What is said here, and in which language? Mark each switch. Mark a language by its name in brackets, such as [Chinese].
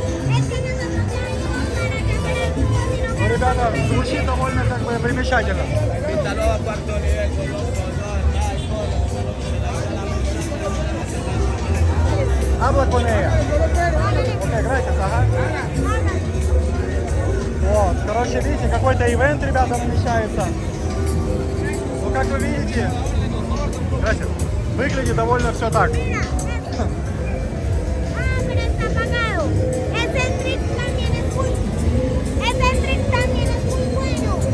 [Spanish] Es que nosotros ya vimos para que [Russian] это звучит довольно как бы примечательно. [Spanish] Habla con ella. [Russian] Окей, [Spanish] gracias, [Russian] ага. Вот, короче, видите, какой-то ивент, ребята, намечается. Ну, как вы видите, [Spanish] gracias, [Russian] выглядит довольно все так. [Spanish] Mira, eso. Ah, pero está apagado. Ese trick también es muy... Ese trick también es muy bueno.